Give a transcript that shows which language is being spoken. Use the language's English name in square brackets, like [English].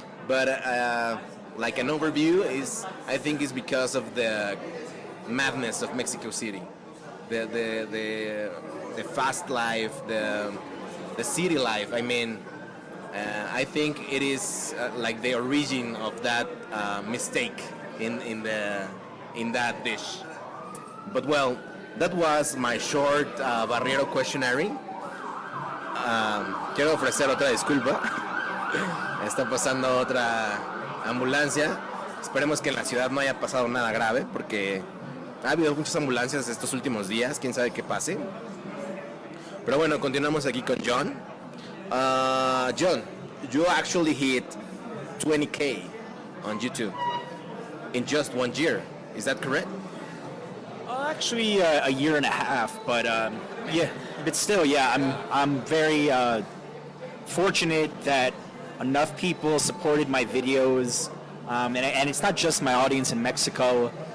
[English] But like an overview is, I think, is because of the madness of Mexico City, the fast life, the city life. I mean, I think it is like the origin of that mistake in that dish. But well, that was my short Barrio questionnaire. [Spanish] Quiero ofrecer otra disculpa. Está pasando otra ambulancia. Esperemos que en la ciudad no haya pasado nada grave, porque ha habido muchas ambulancias estos últimos días. Quién sabe qué pase. Pero bueno, continuamos aquí con Jon. [English] Jon, you actually hit 20K on YouTube in just 1 year. Is that correct? Actually, a year and a half, but yeah, but still, yeah, I'm very fortunate that enough people supported my videos, and it's not just my audience in Mexico.